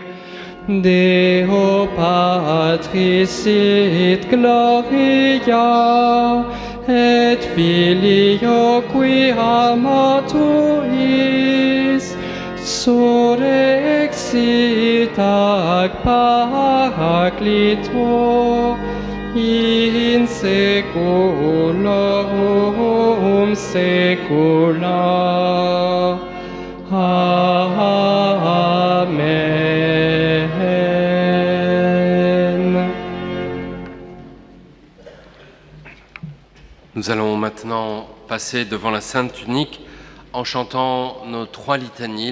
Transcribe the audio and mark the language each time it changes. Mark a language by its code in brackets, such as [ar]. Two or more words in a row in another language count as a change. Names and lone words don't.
[la] Deo Patris et Gloria, et Filio qui amatuis, surrexit ac Paraclito, in saeculorum saecula. Amen. [fr] Nous allons maintenant passer devant la Sainte Tunique en chantant nos 3 litanies.